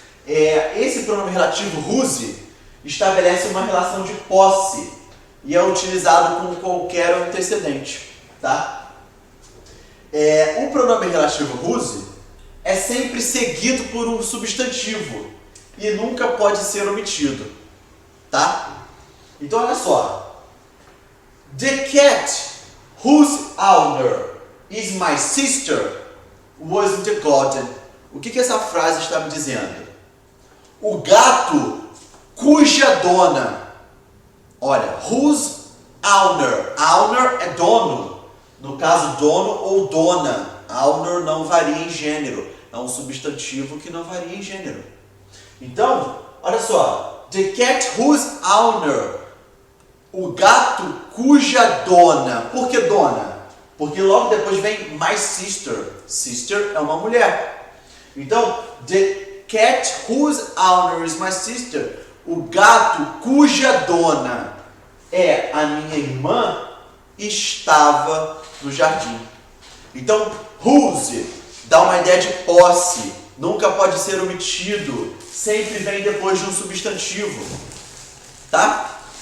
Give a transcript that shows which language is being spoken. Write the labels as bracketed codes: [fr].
[pt] Esse pronome relativo whose estabelece uma relação de posse e é utilizado com qualquer antecedente, tá? O pronome relativo whose é sempre seguido por um substantivo e nunca pode ser omitido, tá? Então, olha só. [en] The cat whose owner is my sister was in the garden. [pt] O que essa frase está me dizendo? O gato cuja dona. Olha, [en] whose owner. [pt] Owner é dono. No caso, dono ou dona. Owner não varia em gênero. É um substantivo que não varia em gênero. Então, olha só. [en] The cat whose owner. [pt] O gato cuja dona. Por que dona? Porque logo depois vem my sister. Sister é uma mulher. [en] Então, the cat whose owner is my sister. [pt] O gato cuja dona é a minha irmã estava no jardim. Então, whose dá uma ideia de posse. Nunca pode ser omitido. Sempre vem depois de um substantivo. Tá?